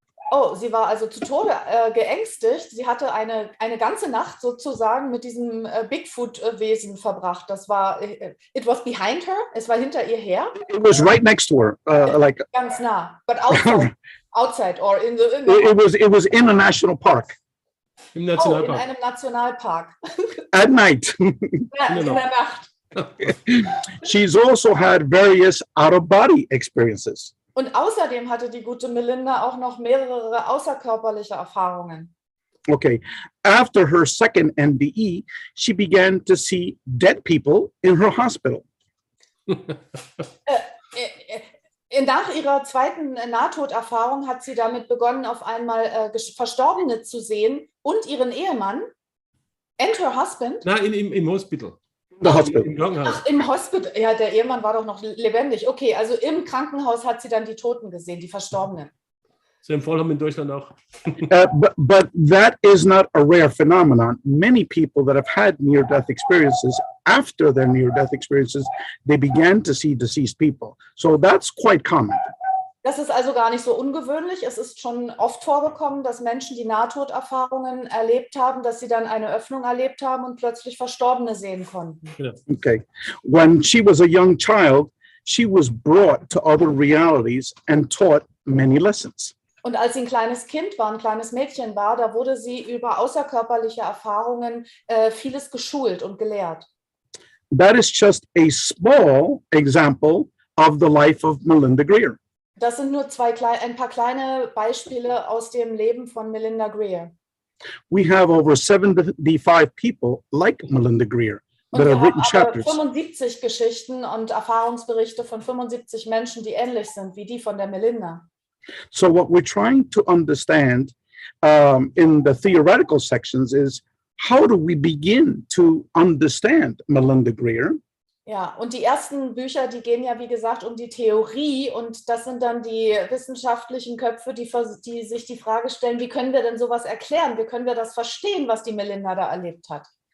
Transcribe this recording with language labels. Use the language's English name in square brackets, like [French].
[German] Oh, sie war also zu Tode geängstigt. Sie hatte eine ganze Nacht sozusagen mit diesem Bigfoot-Wesen verbracht. Das war, [English] it was behind her, [German] es war hinter ihr her. [English] It was right next to her, like [German] ganz nah, [English] but outside or in the. It was in a national park. [German] Im Nationalpark. Oh, in einem Nationalpark. [English] At night. [German] Ja, in der Nacht. [English] She's also had various out-of-body experiences. [German] Und außerdem hatte die gute Melinda auch noch mehrere außerkörperliche Erfahrungen. [English] Okay. After her second NDE, she began to see dead people in her hospital. [German] Nach ihrer zweiten Nahtoderfahrung hat sie damit begonnen, auf einmal Verstorbene zu sehen und ihren Ehemann. [English] And her husband. [German] Nein, im Hospital. [English] The hospital. [German] Im Krankenhaus. Ach, im Hospital. Ja, der Ehemann war doch noch lebendig. Okay, also im Krankenhaus hat sie dann die Toten gesehen, die Verstorbenen. So im Fall haben wir in Deutschland auch. [English] But that is not a rare phenomenon. Many people that have had near-death experiences, after their near-death experiences, they began to see deceased people. So that's quite common. [German] Das ist also gar nicht so ungewöhnlich. Es ist schon oft vorgekommen, dass Menschen, die Nahtoderfahrungen erlebt haben, dass sie dann eine Öffnung erlebt haben und plötzlich Verstorbene sehen konnten. Genau. [English] Okay. When she was a young child, she was brought to other realities and taught many lessons. [German] Und als sie ein kleines Kind war, ein kleines Mädchen war, da wurde sie über außerkörperliche Erfahrungen vieles geschult und gelehrt. [English] That is just a small example of the life of Melinda Greer. [German] Das sind nur ein paar kleine Beispiele aus dem Leben von Melinda Greer. [English] We have over 75 people like Melinda Greer that have written chapters. [German] 75 Geschichten und Erfahrungsberichte von 75 Menschen, die ähnlich sind wie die von der Melinda. [English] So what we're trying to understand in the theoretical sections is, how do we begin to understand Melinda Greer? [German] Ja, und die ersten Bücher, die gehen ja, wie gesagt, um die Theorie, und das sind dann die wissenschaftlichen Köpfe, die sich die Frage stellen, wie können wir denn sowas erklären? Wie können wir das verstehen, was die Melinda da erlebt hat?